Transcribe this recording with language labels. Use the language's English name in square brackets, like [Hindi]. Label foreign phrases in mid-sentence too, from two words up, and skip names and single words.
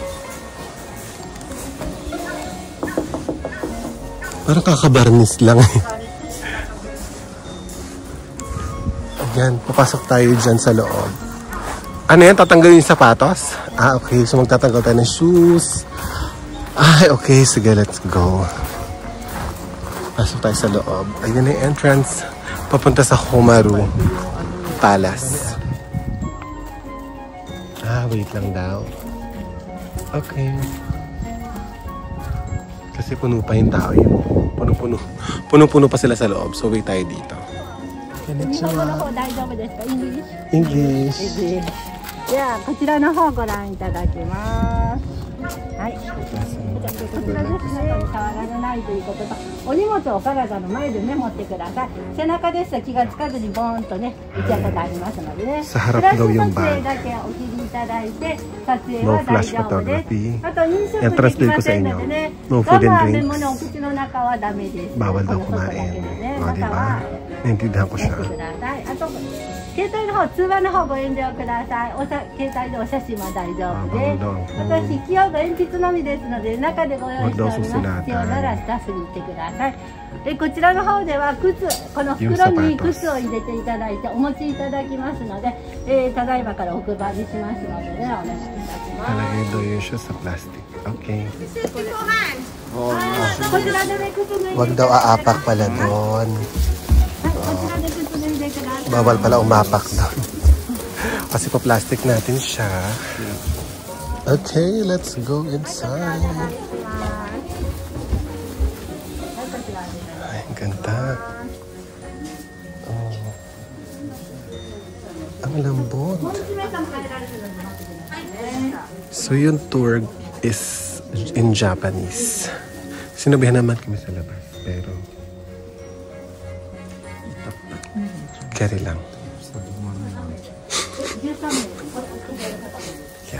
[Filipino] Parang kakabarnis lang, eh. Ayan, papasok tayo dyan sa loob. Ano yan? Tatanggalin yung sapatos? Ah, okay. So magtatanggal tayo ng shoes. Ay, okay. Sige, [English] let's go. [Filipino] Pasok tayo sa loob. Ayan yung entrance. Papunta sa Homaro Palace. Ah, wait lang daw. Okay. Kasi puno pa yung tao yun. Puno-puno. Puno-puno pa sila sa loob. So, wait tayo dito. [Japanese] Konnichiwa. [English] English. English. [Japanese] ではこちらの方ご覧いただきます。はい。こちらですね。中に触られないということと、お荷物をお体の前でね持ってください。背中ですと気がつかずにボーンとね打ち当たってありますのでね。 [Filipino] さ harap daw yung [Japanese] フラッシュ撮影 [Filipino] bag. [Japanese] だけお切りいただいて撮影 [English] No [Japanese] は大 [English] flash [Japanese] 丈夫です。 [English] photography. [Japanese] あと飲食 [Filipino] Yan, [Japanese] でき [Filipino] translate [Japanese] ま [Filipino] ko sa [Japanese] せん [Filipino] inyo. [Japanese] のでね。 [English] No [Japanese] 我 [English] food [Japanese] 慢 [English] and [Japanese] でもね、お [English] drinks. [Japanese] 口の中はダメです。 [Filipino] Bawal daw [Japanese] この外だ [Filipino] kumain. [Japanese] けでね。 [Filipino] O, [Japanese] 中 [Filipino] diba? [Japanese] は [Filipino] Naintindihan ko [Japanese] や [Filipino] siya. [Japanese] ってください。あと携帯の方、通話の方ご遠慮ください。携帯でお写真は大丈夫です。私、器用が鉛筆のみですので、中でご用意しております。必要ならスタッフに言ってください。こちらの方では靴、この袋に靴を入れていただいてお持ちいただきますので、ただいまからお配りしますのでね、お願いいたします。 [Filipino] Nalagay daw yun siya sa plastic. Okay. こちらでね、靴脱いで Wag daw aapak pala doon. こちらで靴脱いでください。 Bawal pala umapak doon. Kasi pa plastic natin siya. [English] Okay, let's go inside. [Filipino] Ay, ang ganda. Oh. Ang lambot. [English] So yung tour is in Japanese. [Filipino] Sinabihan naman kami sa labas, pero carry lang. Yan.